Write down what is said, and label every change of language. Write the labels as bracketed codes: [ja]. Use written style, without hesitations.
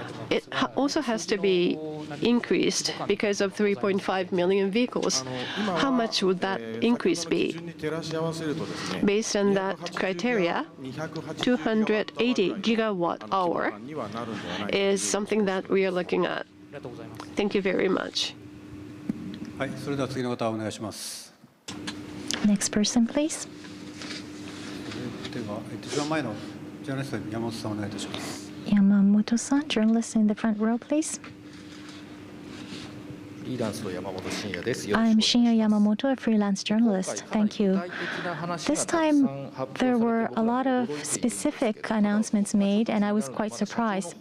[en] It also has to be increased because of 3.5 million vehicles. How much would that increase be? Based on that criteria, 280 gigawatt hour is something that we are looking at. Thank you very much. [ja] はい、それでは次の方お願いします。 [en] Next person, please. [ja] では、一番前のジャーナリスト山本さんお願いいたします。 [en] Yamamoto-san, journalist in the front row, please. I'm Shinya Yamamoto, a freelance journalist. Thank you. This time, there were a lot of specific announcements made, and I was quite surprised.